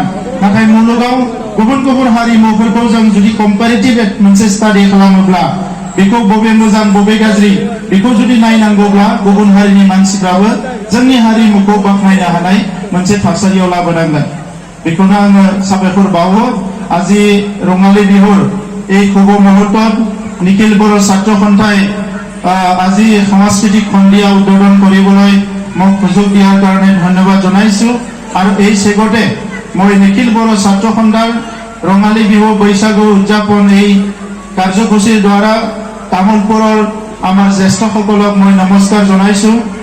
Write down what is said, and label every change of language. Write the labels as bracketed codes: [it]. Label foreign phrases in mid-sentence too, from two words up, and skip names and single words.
[brx] नाथाय मुलुगाव गुबुन गुबुन हारिमुफोरखौ जों जुदि कम्पारेटिभ मोनसे स्टाडि खालामोब्ला बेखौ बबे मोजां बबे गाज्रि बेखौ जुदि नायनांगौब्ला गुबुन हारिनि मानसिफ्राबो जोंनि हारिमुखौ बाख्नायनो हानाय मोनसे थासारियाव लाबोनांगोन। बेखौनो आङो साबायखर बावो। [as] আজি ৰঙালী বিহুৰ এই শুভ মুহূৰ্তত নিখিল বড়ো ছাত্ৰ সন্থাই আজি সাংস্কৃতিক সন্ধিয়া উদ্বোধন কৰিবলৈ মোক সুযোগ দিয়াৰ কাৰণে ধন্যবাদ জনাইছো। আৰু এই চেগতে মই নিখিল বড়ো ছাত্ৰ সন্থাৰ ৰঙালী বিহু বৈশাগু উদযাপন এই কাৰ্যসূচীৰ দ্বাৰা তামুলপুৰৰ আমাৰ জ্যেষ্ঠসকলক মই নমস্কাৰ জনাইছো।